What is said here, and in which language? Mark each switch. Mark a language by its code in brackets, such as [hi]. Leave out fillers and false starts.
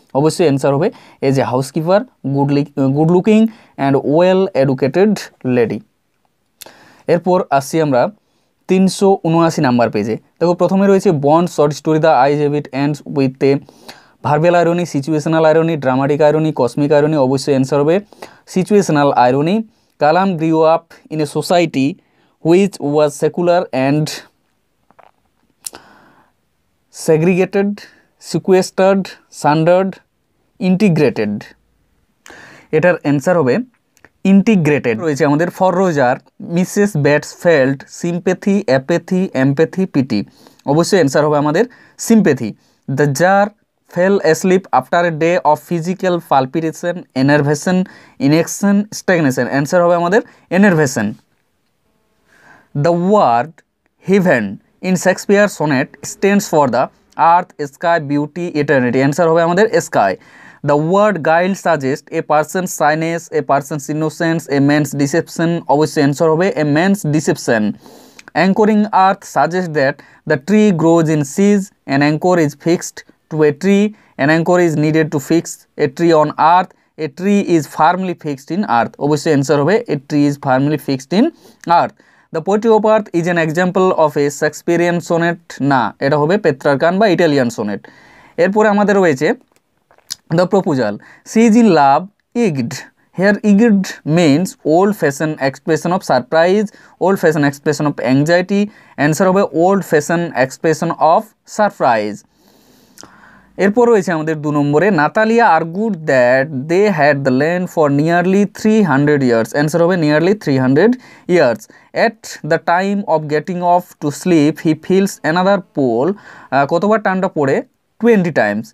[bn] অবশ্যই অ্যান্সার হবে [en] as a housekeeper, good looking and well educated lady। [bn] এরপর আসছি আমরা 379 নাম্বার পেজে। দেখো প্রথমে রয়েছে [en] Bond short story the eyes have it ends with a verbal irony, situational irony, dramatic irony, cosmic irony. [bn] অবশ্যই অ্যান্সার হবে [en] Situational irony. Kalam grew up in a society which was secular and segregated, sequestered, sundered, integrated. [bn] এটার answer হবে [en] Integrated. [bn] রয়েছে আমাদের [en] For Roger Mrs Bates felt sympathy, apathy, empathy, pity. [bn] অবশ্যই answer হবে আমাদের [en] Sympathy. The czar fell asleep after a day of physical palpitation, enervation, inaction, stagnation। [bn] Answer হবে আমাদের [en] enervation। The word heaven in Shakespeare sonnet stands for the earth, sky, beauty, eternity। [bn] Answer হবে আমাদের [en] sky। The word guile suggests a person's shyness, a person's innocence, a man's deception। [bn] অবশ্যই answer হবে [en] a man's deception। Anchoring earth suggests that the tree grows in seas, an anchor is fixed to a tree, an anchor is needed to fix a tree on earth, a tree is firmly fixed in earth। [bn] অবশ্যই answer হবে [en] a tree is firmly fixed in earth। The poetry of earth is an example of a Shakespearean sonnet, [bn] না এটা হবে পেত্রারকান বা Italian sonnet. এরপরে আমাদের রয়েছে [en] the proposal she is in love egged, here egged means old fashioned expression of surprise, old fashioned expression of anxiety। [bn] Answer হবে [en] old fashioned expression of surprise। [bn] এরপর রয়েছে আমাদের 2 নম্বরে [en] Natalia argued that they had the land for nearly 300 years. [bn] Answer হবে [en] Nearly 300 years. At the time of getting off to sleep he feels another pull, [bn] কতবার টানটা পড়ে? [en] 20 times.